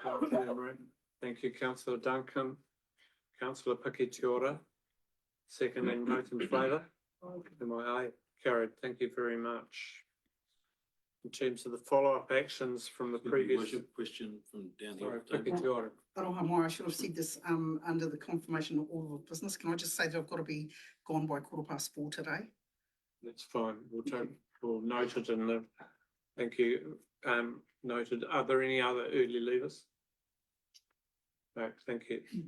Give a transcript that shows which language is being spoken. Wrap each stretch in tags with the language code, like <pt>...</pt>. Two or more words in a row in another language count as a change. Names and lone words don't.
<en>Thank you, Councillor Duncan. Councillor Pikitiora. Second and vote in favour. Am I aye? Carried. Thank you very much. In terms of the follow-up actions from the previous. Worship question from down Sorry, here. Pikitiora. Aroha, I should have said this under the confirmation of order of business. Can I just say that I've got to be gone by 4:15 today? That's fine. We'll note it in the, thank you. Noted. Are there any other early leavers? No, thank you.</en>